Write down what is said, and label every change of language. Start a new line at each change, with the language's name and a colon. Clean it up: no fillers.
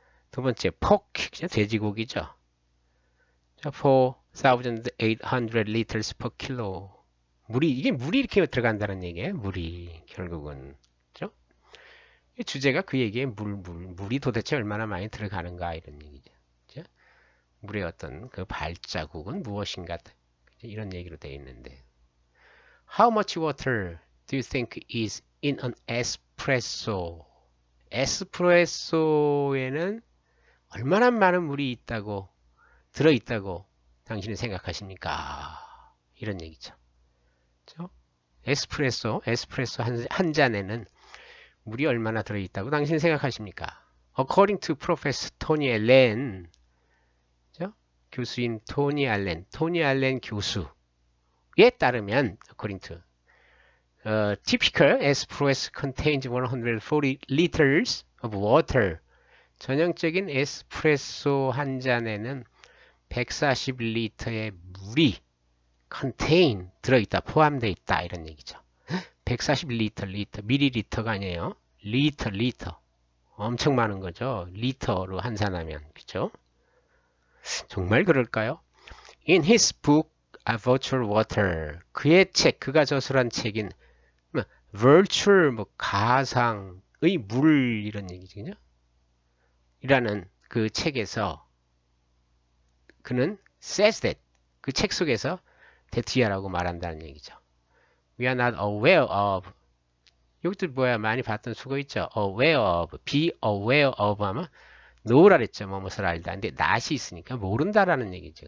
Korean: 두 번째 pork 돼지고기죠.
English: 4,800 liters per kilo.
Korean: 이게 물이 이렇게 들어간다는 얘기예요. 물이 결국은. 그죠? 이 주제가 그 얘기에 물이 도대체 얼마나 많이 들어가는가 이런 얘기죠. 그죠? 물의 어떤 그 발자국은 무엇인가 이런 얘기로 되어 있는데
English: How much water do you think is in an espresso?
Korean: 에스프레소에는 얼마나 많은 물이 들어있다고 당신은 생각하십니까? 이런 얘기죠. 그렇죠? 에스프레소 한 잔에는 물이 얼마나 들어있다고 당신 생각하십니까?
English: According to Professor Tony Allen,
Korean: 그렇죠? 교수인 토니 알렌 교수에 따르면,
English: according to, typical espresso contains 140 liters of water.
Korean: 전형적인 에스프레소 한 잔에는 140리터의 물이 contain 들어있다, 포함되어 있다 이런 얘기죠. 140리터, 밀리리터가 아니에요. 리터. 엄청 많은 거죠. 리터로 환산하면. 그렇죠? 정말 그럴까요?
English: In his book, A Virtual Water,
Korean: 그의 책, 그가 저술한 책인 virtual, 가상의 물 이런 얘기죠. 이라는 그 책에서 그는
English: says that,
Korean: 그 책 속에서 대투야라고 말한다는 얘기죠.
English: We are not aware of,
Korean: 여기도 많이 봤던 수거 있죠. aware of, be aware of 하면 know라 그랬죠. 뭐뭇을 알다. 근데 not이 있으니까 모른다라는 얘기죠.